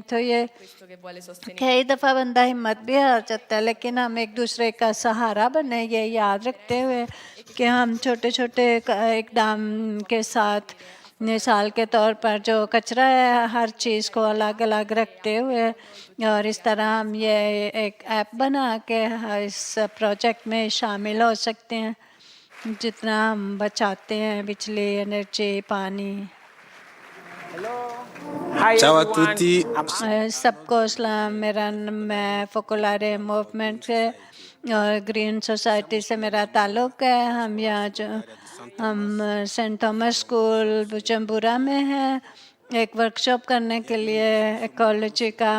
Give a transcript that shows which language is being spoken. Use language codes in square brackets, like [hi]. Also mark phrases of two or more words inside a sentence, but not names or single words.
[ur] تو یہ کئی دفعہ بندہ ہمت بھی ہار جاتا ہے، لیکن ہم ایک دوسرے کا سہارا بنے یہ یاد رکھتے ہوئے کہ ہم چھوٹے چھوٹے اقدام کے ساتھ، مثال کے طور پر جو کچرا ہے ہر چیز کو الگ الگ رکھتے ہوئے، اور اس طرح ہم یہ ایک ایپ بنا کے اس پروجیکٹ میں شامل ہو سکتے ہیں. جتنا ہم بچاتے ہیں بجلی، انرجی، پانی. [it] Ciao a tutti. [ur] سب کو سلام. میں فوکولارے موومنٹ سے اور گرین سوسائٹی سے میرا تعلق ہے. ہم یہاں جو ہم سینٹ تھامس اسکول بوجمبورا میں ہیں ایک ورکشاپ کرنے کے لیے ایکولوجی کا,